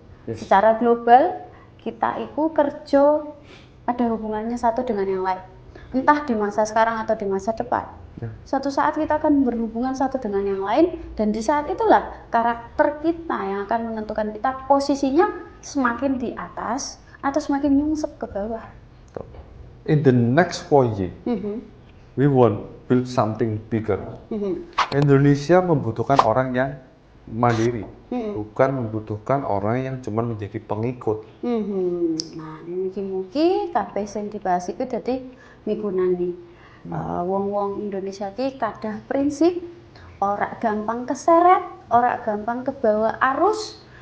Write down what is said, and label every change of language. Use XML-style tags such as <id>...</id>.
<id>Secara global, kita itu kerja ada hubungannya satu dengan yang lain. Entah di masa sekarang atau di masa depan. Suatu saat kita akan berhubungan satu dengan yang lain, dan di saat itulah karakter kita yang akan menentukan kita posisinya semakin di atas atau semakin nyungsep ke bawah.</id> <en>In the next 4 years, we want build something bigger.</en> <id>Indonesia membutuhkan orang yang mandiri, bukan membutuhkan orang yang cuma menjadi pengikut.</id> <jv>Nah, mungkin kabeh sing dibahas itu jadi migunani. Wong-wong Indonesia ki kadah prinsip, ora gampang keseret, ora gampang kebawa arus.</jv>